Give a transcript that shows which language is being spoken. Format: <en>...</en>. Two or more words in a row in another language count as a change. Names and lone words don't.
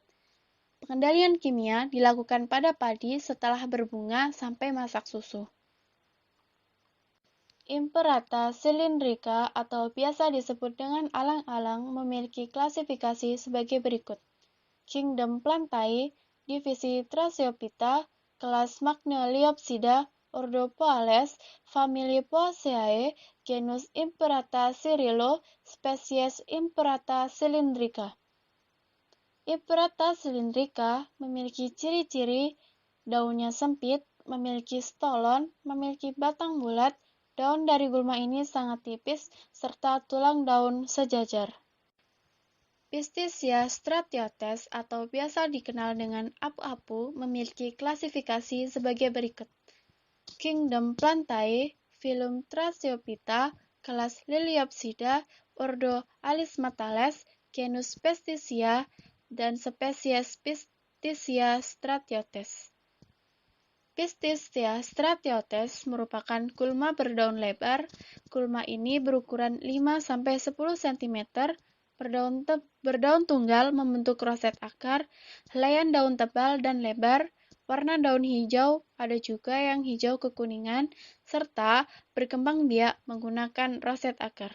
<id>Pengendalian kimia dilakukan pada padi setelah berbunga sampai masak susu. Imperata cylindrica atau biasa disebut dengan alang-alang memiliki klasifikasi sebagai berikut. Kingdom Plantae, divisi Tracheophyta, kelas Magnoliopsida, ordo Poales, famili Poaceae, genus Imperata Cirillo, spesies Imperata cylindrica. Imperata cylindrica memiliki ciri-ciri daunnya sempit, memiliki stolon, memiliki batang bulat, daun dari gulma ini sangat tipis, serta tulang daun sejajar. Pistisia stratiotes atau biasa dikenal dengan apu-apu memiliki klasifikasi sebagai berikut. Kingdom Plantae, phylum Tracheophyta, kelas Liliopsida, ordo Alismatales, genus Pistisia, dan spesies Pistisia stratiotes. Pistisia stratiotes merupakan gulma berdaun lebar. Gulma ini berukuran 5–10 cm, berdaun tunggal membentuk roset akar, helaian daun tebal dan lebar, warna daun hijau, ada juga yang hijau kekuningan, serta berkembang biak menggunakan roset akar.</id>